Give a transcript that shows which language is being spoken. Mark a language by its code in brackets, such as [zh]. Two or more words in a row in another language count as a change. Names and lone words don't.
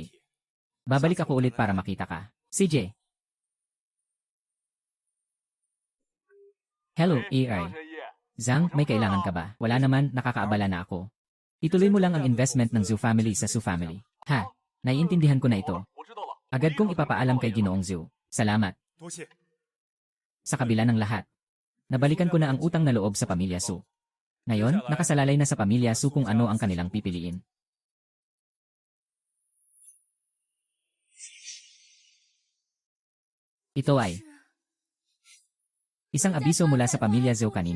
[tl] Babalik ako ulit para makita ka. CJ. Hello, AI. Zhang, may kailangan ka ba? Wala naman, nakakaabala na ako. Ituloy mo lang ang investment ng Zhu family sa Su family. Ha, naiintindihan ko na ito. [zh] 我知道了。 [tl] Agad kong ipapaalam kay Ginoong Zhu. Salamat. [zh] 多谢。 [tl] Sa kabila ng lahat, nabalikan ko na ang utang na loob sa pamilya Su. Ngayon, nakasalalay na sa pamilya Su kung ano ang kanilang pipiliin. Ito ay isang abiso mula sa pamilya Zhou kanina.